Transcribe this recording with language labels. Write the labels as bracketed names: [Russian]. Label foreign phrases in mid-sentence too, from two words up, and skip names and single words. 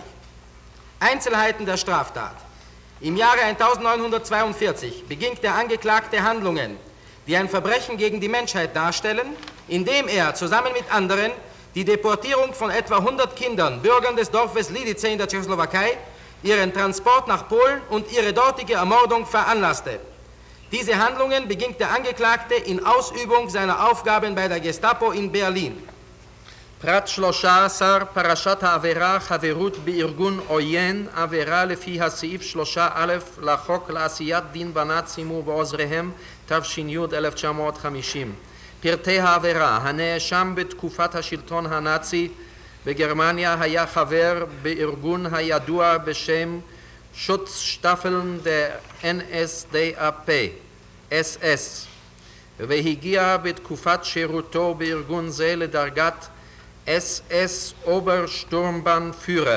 [German] Einzelheiten der Straftat. Im Jahre 1942 beging der Angeklagte Handlungen, die ein Verbrechen gegen die Menschheit darstellen, indem er zusammen mit anderen die Deportierung von etwa 100 Kindern, Bürgern des Dorfes Lidice in der Tschechoslowakei, ihren Transport nach Polen und ihre dortige Ermordung veranlasste. Diese Handlungen beging der Angeklagte in Ausübung seiner Aufgaben bei der Gestapo in Berlin. [Hebrew] פרט 13, פרשת העבירה, חברות בארגון עוין, עבירה לפי הסעיף 3א לחוק לעשיית דין בנאצים ובעוזריהם תש"י 1950. פרטי העבירה: הנאשם בתקופת השלטון הנאצי בגרמניה היה חבר בארגון הידוע בשם Schutzstaffeln der NSDAP, SS, והגיע בתקופת שירותו בארגון זה לדרגת SS Obersturmbannführer.